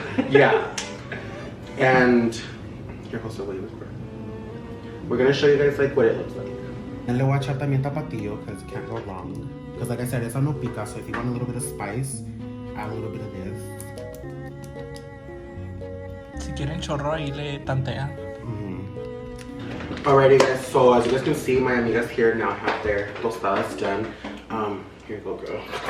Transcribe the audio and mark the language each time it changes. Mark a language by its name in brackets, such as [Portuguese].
[English] Yeah. And, here goes the way we're gonna show you guys like what it looks like. And [Spanish] le voy a echar también [English] tapatio, because it can't go wrong. Because like I said, [Spanish] esa no pica, [English] so if you want a little bit of spice, add a little bit of this. [Spanish] si quieren chorro ahí le tantean. [English] Alrighty guys, so as you guys can see, my amigas here now have their tostadas done. Here you go, girl.